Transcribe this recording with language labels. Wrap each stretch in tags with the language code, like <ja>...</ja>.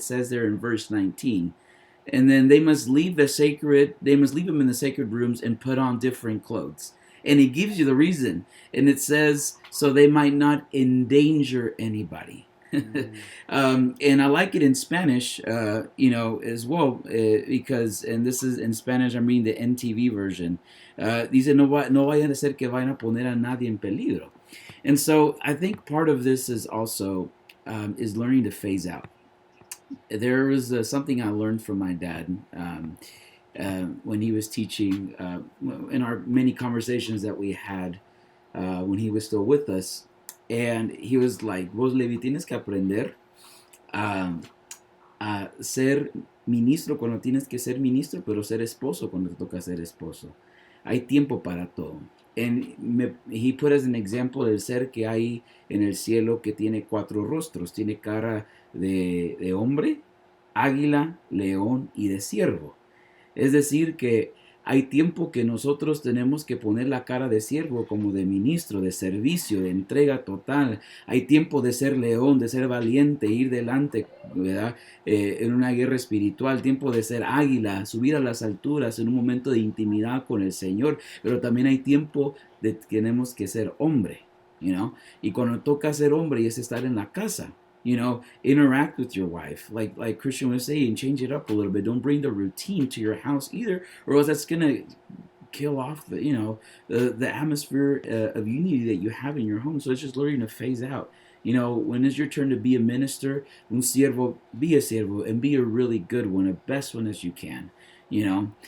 <en>It says there in verse 19. And then they must leave them in the sacred rooms and put on different clothes. And it gives you the reason. And it says, so they might not endanger anybody. And I like it in Spanish, as well, because, and this is in Spanish, I'm reading the NTV version.</en> <es>Dice, no vayan a ser que vayan a poner a nadie en peligro.</es> <en>And so I think part of this is also is learning to phase out. There was something I learned from my dad when he was teaching, in our many conversations that we had when he was still with us. And he was like,</en> <es>vos, Levi, tienes que aprender a ser ministro cuando tienes que ser ministro, pero ser esposo cuando te toca ser esposo. Hay tiempo para todo.</es> <en>And he put as an example</en> <es>el ser que hay en el cielo que tiene 4 rostros. Tiene cara de hombre, águila, león y de siervo. Es decir que hay tiempo que nosotros tenemos que poner la cara de siervo, como de ministro, de servicio, de entrega total. Hay tiempo de ser león, de ser valiente, ir delante, ¿verdad? En una guerra espiritual. Tiempo de ser águila, subir a las alturas en un momento de intimidad con el Señor. Pero también hay tiempo de que tenemos que ser hombre, Y cuando toca ser hombre es estar en la casa.</es> <en>Interact with your wife, like Christian was saying, change it up a little bit. Don't bring the routine to your house either, or else that's gonna kill off the atmosphere of unity that you have in your home. So it's just learning to phase out. When it's your turn to be a minister,</en> <es>un siervo,</es> <en>be a siervo, and be a really good one, a best one as you can. you know.</en>